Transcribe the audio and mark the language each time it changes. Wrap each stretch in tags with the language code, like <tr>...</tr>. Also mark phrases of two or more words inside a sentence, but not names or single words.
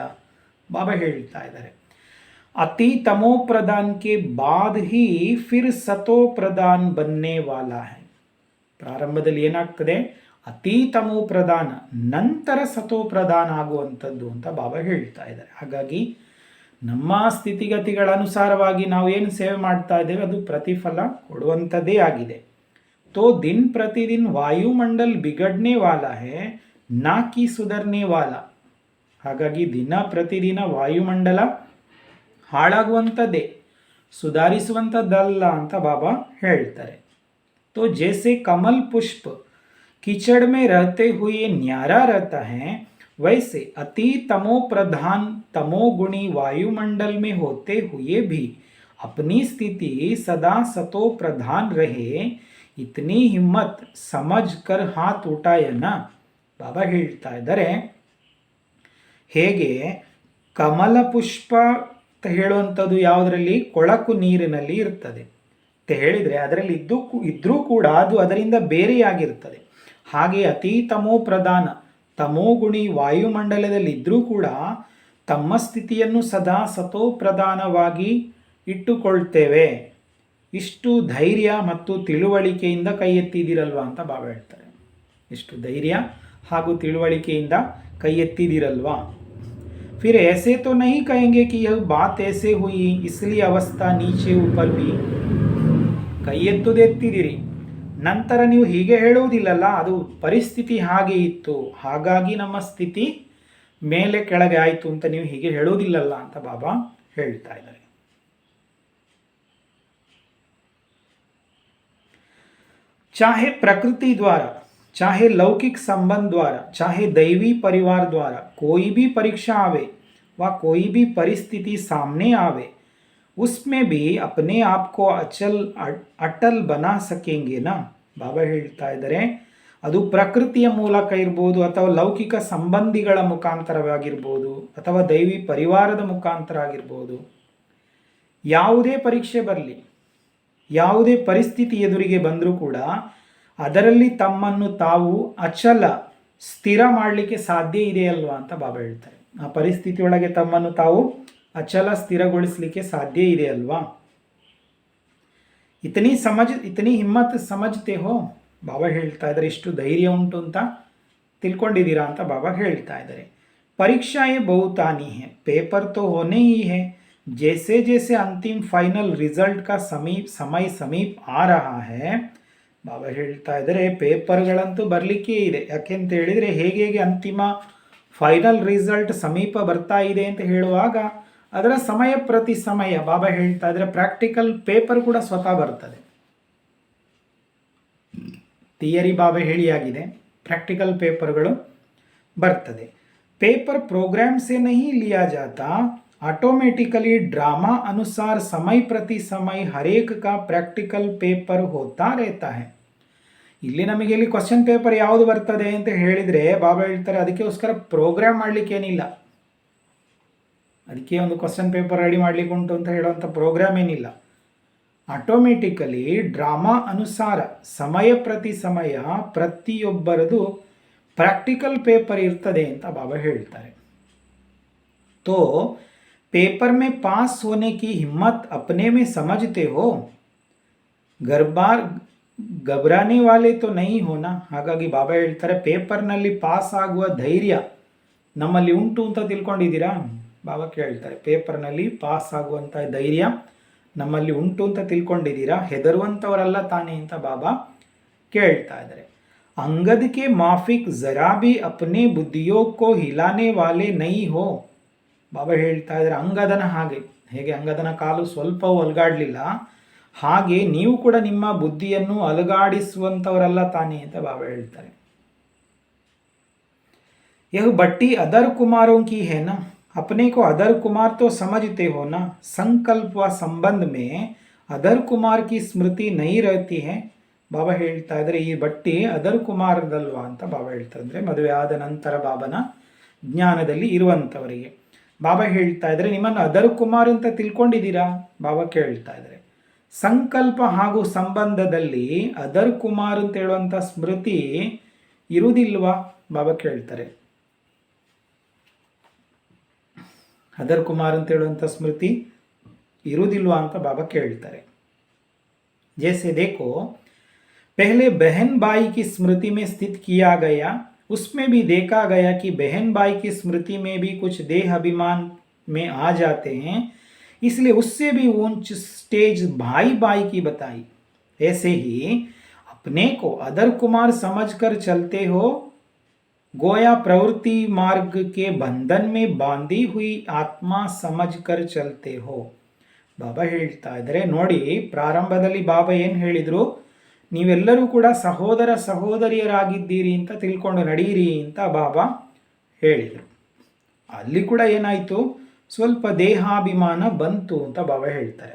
<kn>ಬಾಬಾ ಹೇಳ್ತಾ ಇದ್ದಾರೆ</kn> <hi>अति तमो प्रधान के बाद ही फिर सतो प्रधान बनने वाला है.</hi> <kn>ಪ್ರಾರಂಭದಲ್ಲಿ ಏನಾಗ್ತದೆ? ಅತಿ ತಮೋ ಪ್ರಧಾನ, ನಂತರ ಸತೋ ಪ್ರಧಾನ ಆಗುವಂಥದ್ದು ಅಂತ ಬಾಬಾ ಹೇಳ್ತಾ ಇದ್ದಾರೆ. ಹಾಗಾಗಿ ನಮ್ಮ ಸ್ಥಿತಿಗತಿಗಳ ಅನುಸಾರವಾಗಿ ನಾವು ಏನು ಸೇವೆ ಮಾಡ್ತಾ ಇದ್ದೇವೆ ಅದು ಪ್ರತಿಫಲ ಕೊಡುವಂಥದ್ದೇ ಆಗಿದೆ.</kn> <hi>तो दिन प्रतिदिन वायुमंडल बिगड़ने वाला है ना कि सुधरने वाला.</hi> <kn>ಹಾಗಾಗಿ ದಿನ ಪ್ರತಿದಿನ ವಾಯುಮಂಡಲ ಹಾಳಾಗುವಂಥದ್ದೇ, ಸುಧಾರಿಸುವಂಥದ್ದಲ್ಲ ಅಂತ ಬಾಬಾ ಹೇಳ್ತಾರೆ.</kn> <hi>तो जैसे कमल पुष्प कीचड़ में रहते हुए न्यारा रहता है, वैसे अति तमो प्रधान तमोगुणी वायुमंडल में होते हुए भी अपनी स्थिति सदा सतो प्रधान रहे, इतनी हिम्मत समझ कर हाथ उठाया न.</hi> <kn>ಬಾಬಾ ಹೇಳ್ತಾ ಇದ್ದಾರೆ ಹೇಗೆ ಕಮಲ ಪುಷ್ಪ ಅಂತ ಹೇಳುವಂಥದ್ದು ಯಾವುದರಲ್ಲಿ? ಕೊಳಕು ನೀರಿನಲ್ಲಿ ಇರ್ತದೆ ಅಂತ ಹೇಳಿದರೆ ಅದರಲ್ಲಿ ಇದ್ರೂ ಕೂಡ ಅದು ಅದರಿಂದ ಬೇರೆಯಾಗಿರ್ತದೆ. ಹಾಗೆ ಅತಿ ತಮೋ ಪ್ರಧಾನ ತಮೋಗುಣಿ ವಾಯುಮಂಡಲದಲ್ಲಿ ಇದ್ರೂ ಕೂಡ ತಮ್ಮ ಸ್ಥಿತಿಯನ್ನು ಸದಾ ಸತೋ ಪ್ರಧಾನವಾಗಿ ಇಟ್ಟುಕೊಳ್ತೇವೆ. ಇಷ್ಟು ಧೈರ್ಯ ಮತ್ತು ತಿಳುವಳಿಕೆಯಿಂದ ಕೈ ಎತ್ತಿದಿರಲ್ವಾ ಅಂತ ಬಾಬಾ ಹೇಳ್ತಾರೆ. ಇಷ್ಟು ಧೈರ್ಯ ಹಾಗೂ ತಿಳುವಳಿಕೆಯಿಂದ ಕೈ ಎತ್ತಿದಿರಲ್ವಾ?</kn> <hi>फिर ऐसे तो नहीं कहेंगे कि यह बात ऐसे हुई इसलिए अवस्था नीचे ऊपर भी.</hi> <kn>ಕೈ ಎತ್ತುದೆತ್ತಿದಿರಿ, ನಂತರ ನೀವು ಹೀಗೆ ಹೇಳುವುದಿಲ್ಲಲ್ಲ, ಅದು ಪರಿಸ್ಥಿತಿ ಹಾಗೆ ಇತ್ತು ಹಾಗಾಗಿ ನಮ್ಮ ಸ್ಥಿತಿ ಮೇಲೆ ಕೆಳಗೆ ಆಯಿತು ಅಂತ ನೀವು ಹೀಗೆ ಹೇಳುವುದಿಲ್ಲಲ್ಲ ಅಂತ ಬಾಬಾ ಹೇಳ್ತಾ ಇದ್ದಾರೆ.</kn> <hi>चाहे प्रकृति द्वारा, चाहे लौकिक संबंध द्वारा, चाहे दैवी परिवार द्वारा कोई भी परीक्षा आवे व कोई भी परिस्थिति सामने आवे, उसमें भी अपने आप को अटल बना सकेंगे ना.</hi> <kn>ಬಾಬಾ ಹೇಳ್ತಾ ಇದ್ದಾರೆ ಅದು ಪ್ರಕೃತಿಯ ಮೂಲಕ ಇರ್ಬೋದು, ಅಥವಾ ಲೌಕಿಕ ಸಂಬಂಧಿಗಳ ಮುಖಾಂತರವಾಗಿರ್ಬೋದು, ಅಥವಾ ದೈವಿ ಪರಿವಾರದ ಮುಖಾಂತರ ಆಗಿರ್ಬೋದು. ಯಾವುದೇ ಪರೀಕ್ಷೆ ಬರಲಿ, ಯಾವುದೇ ಪರಿಸ್ಥಿತಿ ಎದುರಿಗೆ ಬಂದರೂ ಕೂಡ ಅದರಲ್ಲಿ ತಮ್ಮನ್ನು ತಾವು ಅಚಲ ಸ್ಥಿರ ಮಾಡಲಿಕ್ಕೆ ಸಾಧ್ಯ ಇದೆಯಲ್ವಾ ಅಂತ ಬಾಬಾ ಹೇಳ್ತಾರೆ. ಆ ಪರಿಸ್ಥಿತಿಯೊಳಗೆ ತಮ್ಮನ್ನು ತಾವು ಅಚಲ ಸ್ಥಿರಗೊಳಿಸಲಿಕ್ಕೆ ಸಾಧ್ಯ ಇದೆಯಲ್ವಾ?</kn> <hi>इतनी हिम्मत समझते हो.</hi> <kn>ಬಾಬಾ ಹೇಳ್ತಾ ಇದ್ದಾರೆ ಇಷ್ಟು ಧೈರ್ಯ ಉಂಟು ಅಂತ ತಿಳ್ಕೊಂಡಿದ್ದೀರಾ ಅಂತ ಬಾಬಾ ಹೇಳ್ತಾ ಇದ್ದಾರೆ.</kn> <hi>परीक्षाएं बहुत आनी है, पेपर तो होने ही है. जैसे जैसे अंतिम</hi> <en>final result</en> <hi>का समय समीप आ रहा है,</hi> <kn>ಬಾಬಾ ಹೇಳ್ತಾ ಇದ್ದಾರೆ ಪೇಪರ್ಗಳಂತೂ ಬರಲಿಕ್ಕೆ ಇದೆ. ಯಾಕೆಂತ ಹೇಳಿದರೆ ಹೇಗೆ ಅಂತಿಮ</kn> <en>final result</en> <kn>ಸಮೀಪ ಬರ್ತಾ ಇದೆ ಅಂತ ಹೇಳುವಾಗ ಅದರ ಸಮಯ ಪ್ರತಿ ಸಮಯ ಬಾಬಾ ಹೇಳ್ತಾ ಇದ್ದಾರೆ</kn> <en>practical paper</en> <kn>ಕೂಡ ಸ್ವತಃ ಬರ್ತದೆ. ಥಿಯರಿ ಬಾಬಾ ಹೇಳಿಯಾಗಿದೆ,</kn> <en>practical papers</en> <kn>ಬರ್ತದೆ.</kn> <hi>पेपर प्रोग्राम से नहीं लिया जाता, ऑटोमेटिकली ड्रामा अनुसार समय प्रति समय हर एक का</hi> <en>practical paper</en> <hi>होता रहता है.</hi> <kn>ಇಲ್ಲಿ ನಮಗೆ ಇಲ್ಲಿ</kn> <en>question paper</en> <kn>ಯಾವುದು ಬರ್ತದೆ ಅಂತ ಹೇಳಿದರೆ ಬಾಬಾ ಹೇಳ್ತಾರೆ ಅದಕ್ಕೋಸ್ಕರ ಪ್ರೋಗ್ರಾಮ್ ಮಾಡಲಿಕ್ಕೆ ಏನಿಲ್ಲ, ಅದಕ್ಕೆ ಒಂದು</kn> <en>question paper</en> <kn>ರೆಡಿ ಮಾಡಲಿಕ್ಕೆ ಉಂಟು ಅಂತ ಹೇಳುವಂಥ ಪ್ರೋಗ್ರಾಮ್ ಏನಿಲ್ಲ. ಆಟೋಮೆಟಿಕಲಿ ಡ್ರಾಮಾ ಅನುಸಾರ ಸಮಯ ಪ್ರತಿ ಸಮಯ ಪ್ರತಿಯೊಬ್ಬರದು</kn> <en>practical paper</en> <kn>ಇರ್ತದೆ ಅಂತ ಬಾಬಾ ಹೇಳ್ತಾರೆ.</kn> <hi>ತೋ पेपर में पास होने की हिम्मत अपने में समझते हो, घबराने वाले तो नहीं होना.</hi> <kn>ಹಾಗಾಗಿ ಬಾಬಾ ಹೇಳ್ತಾರೆ ಪೇಪರ್ನಲ್ಲಿ ಪಾಸ್ ಆಗುವ ಧೈರ್ಯ ನಮ್ಮಲ್ಲಿ ಉಂಟು ಅಂತ ತಿಳ್ಕೊಂಡಿದ್ದೀರಾ? ಬಾಬಾ ಕೇಳ್ತಾರೆ ಪೇಪರ್ನಲ್ಲಿ ಪಾಸ್ ಆಗುವಂಥ ಧೈರ್ಯ ನಮ್ಮಲ್ಲಿ ಉಂಟು ಅಂತ ತಿಳ್ಕೊಂಡಿದ್ದೀರಾ? ಹೆದರುವಂಥವರಲ್ಲ ತಾನೇ ಅಂತ ಬಾಬಾ ಕೇಳ್ತಾ ಇದ್ದಾರೆ.</kn> <hi>अंगद के माफिक जरा भी अपने बुद्धियों को हिलाने वाले नहीं हो.</hi> <kn>ಬಾಬಾ ಹೇಳ್ತಾ ಇದ್ದಾರೆ ಅಂಗದನ ಹಾಗೆ, ಹೇಗೆ ಅಂಗದನ ಕಾಲು ಸ್ವಲ್ಪವೂ ಅಲುಗಾಡಲಿಲ್ಲ ಹಾಗೆ ನೀವು ಕೂಡ ನಿಮ್ಮ ಬುದ್ಧಿಯನ್ನು ಅಲುಗಾಡಿಸುವಂಥವರಲ್ಲ ತಾನೇ ಅಂತ ಬಾಬಾ ಹೇಳ್ತಾರೆ.</kn> <hi>यह बट्टी अदर कुमारों की है ना, अपने को अदर कुमार तो समझते हो ना. संकल्प व संबंध में अदर कुमार की स्मृति नहीं रहती है.</hi> <kn>ಬಾಬಾ ಹೇಳ್ತಾ ಇದ್ದಾರೆ ಈ ಬಟ್ಟಿ ಅದರ್ ಕುಮಾರದಲ್ವಾ ಅಂತ ಬಾಬಾ ಹೇಳ್ತಾ ಇದ್ರೆ ಮದುವೆ ಆದ ನಂತರ ಬಾಬನ ಜ್ಞಾನದಲ್ಲಿ ಇರುವಂಥವರಿಗೆ ಬಾಬಾ ಹೇಳ್ತಾ ಇದ್ದಾರೆ ನಿಮ್ಮನ್ನು ಅದರ್ ಕುಮಾರ್ ಅಂತ ತಿಳ್ಕೊಂಡಿದ್ದೀರಾ. ಬಾಬಾ ಕೇಳ್ತಾ ಇದ್ದಾರೆ ಸಂಕಲ್ಪ ಹಾಗೂ ಸಂಬಂಧದಲ್ಲಿ ಅದರ್ ಕುಮಾರ್ ಅಂತ ಹೇಳುವಂಥ ಸ್ಮೃತಿ ಇರುವುದಿಲ್ವಾ. ಬಾಬಾ ಕೇಳ್ತಾರೆ ಅದರ್ ಕುಮಾರ್ ಅಂತ ಹೇಳುವಂಥ ಸ್ಮೃತಿ ಇರುವುದಿಲ್ವಾ ಅಂತ ಬಾಬಾ ಕೇಳ್ತಾರೆ.</kn> <hi>जैसे देखो पहले बहन भाई की स्मृति में स्थित किया गया, उसमें भी देखा गया कि बहन भाई की स्मृति में भी कुछ देह अभिमान में आ जाते हैं, इसलिए उससे भी ऊंच स्टेज भाई भाई की बताई. ऐसे ही अपने को अदर कुमार समझकर चलते हो, गोया प्रवृत्ति मार्ग के बंधन में बांधी हुई आत्मा समझकर चलते हो.</hi> <kn>ಬಾಬಾ ಹೇಳ್ತಾ ಇದ್ದಾರೆ ನೋಡಿ, ಪ್ರಾರಂಭದಲ್ಲಿ ಬಾಬಾ ಏನು ಹೇಳಿದರು, ನೀವೆಲ್ಲರೂ ಕೂಡ ಸಹೋದರ ಸಹೋದರಿಯರಾಗಿದ್ದೀರಿ ಅಂತ ತಿಳ್ಕೊಂಡು ನಡೀರಿ ಅಂತ ಬಾಬಾ ಹೇಳಿದರು. ಅಲ್ಲಿ ಕೂಡ ಏನಾಯಿತು, ಸ್ವಲ್ಪ ದೇಹಾಭಿಮಾನ ಬಂತು ಅಂತ ಬಾಬಾ ಹೇಳ್ತಾರೆ.</kn>